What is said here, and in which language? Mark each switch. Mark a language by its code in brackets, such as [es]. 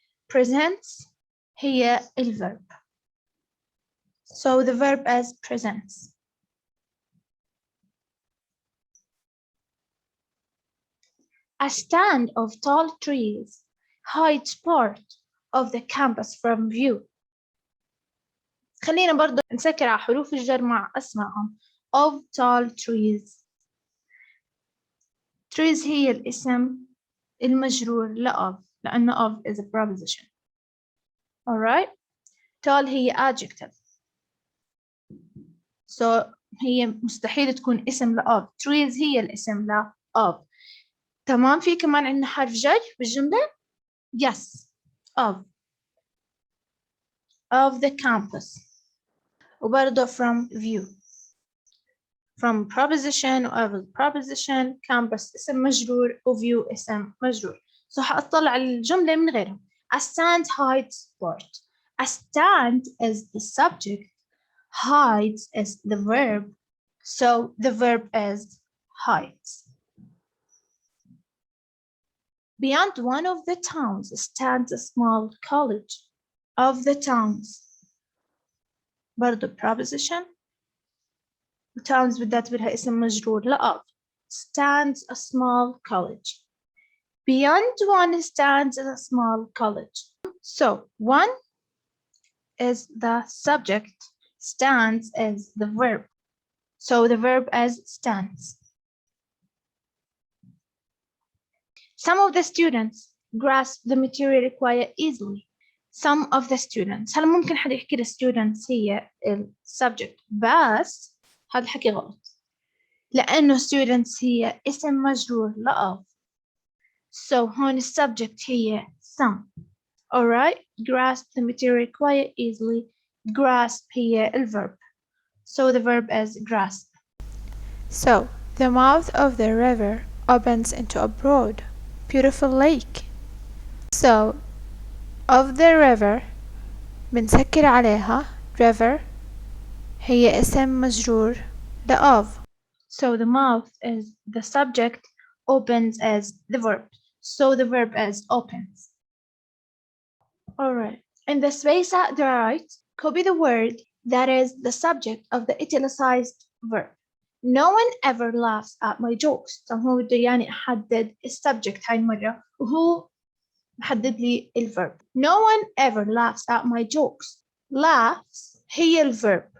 [en] Presents هي الverb. So the verb is presents. A stand of tall trees hides part of the campus from view. [ar] خلينا برضو نسكر على حروف الجر مع أسمائهم. [en] Of tall trees. Trees [ar] هي الاسم المجرور [en] of لأنه of is a preposition. Alright. tall هي adjective. [ar] So هي مستحيل تكون اسم of. trees هي الاسم of. تمام. في كمان عندنا حرف جر بالجملة. [en] yes. of the campus. وبرضه from view. from preposition of preposition. [ar] campus اسم مجرور و view اسم مجرور. so حأطلع على الجملة من غيرهم. [en] A stand hides part. A stand is the subject. Hides is the verb. So the verb is hides. Beyond one of the towns stands a small college. Of the towns. برضو preposition. towns بالذات بدها اسم مجرور of. Stands a small college. Beyond one stands a small college. So one is the subject. Stands is the verb. So the verb is stands. Some of the students grasp the material quite easily. Some of the students. [ar] هل ممكن حد يحكي students هي subject بس هذا الحكي غلط لأنه students هي اسم مجرور of. [en] So هون subject هي some. Alright. Grasp the material quite easily. Grasp هي الverb. So the verb is grasp. So, the mouth of the river opens into a broad, beautiful lake. So, of the river [ar] بنسكر عليها [en] river هي اسم مجرور of. So the mouth is the subject. Opens as the verb. So the verb is opens. Alright. In the space at the right, copy the word that is the subject of the italicized verb. No one ever laughs at my jokes. [ar] طب هو بده يعني أحدد السبجكت هاي المرة وهو محدد لي الverb. [en] No one ever laughs at my jokes. Laughs هي الverb.